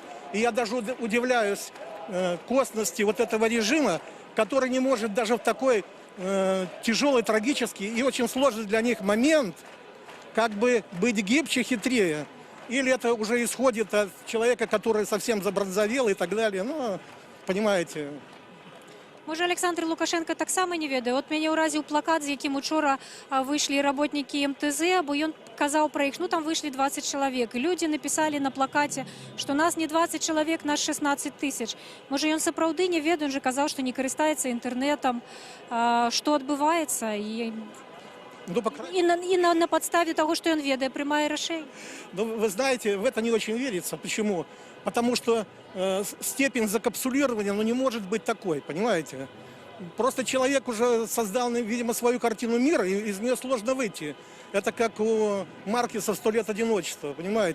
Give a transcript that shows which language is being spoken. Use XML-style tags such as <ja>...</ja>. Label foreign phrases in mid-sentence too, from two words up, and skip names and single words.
<ru>И я даже удивляюсь косности вот этого режима, который не может даже в такой тяжелый, трагический и очень сложный для них момент как бы быть гибче, хитрее. Или это уже исходит от человека, который совсем забронзовел и так далее. Ну, понимаете...</ru> <be>Можа, Александр Лукашенко таксама не ведае. От мяне ўразіў плакат, з якім учора выйшлі работнікі МТЗ, бо ён казаў пра іх, ну там выйшлі 20 чалавек. І людзі напісалі на плакаце, што нас не 20 чалавек, нас 16 тысяч. Можа, ён сапраўды не ведае, ён жа казаў, што не карыстаецца інтэрнетам, што адбываецца.</be> <ru>І на подставе того, что он ведает, прямая решение. Ну, вы знаете, в это не очень верится. Почему? Потому что степень закапсулирования не может быть такой, понимаете? Просто человек уже создал, видимо, свою картину мира, и из нее сложно выйти. Это как у Маркеса «100 лет одиночества», понимаете?</ru>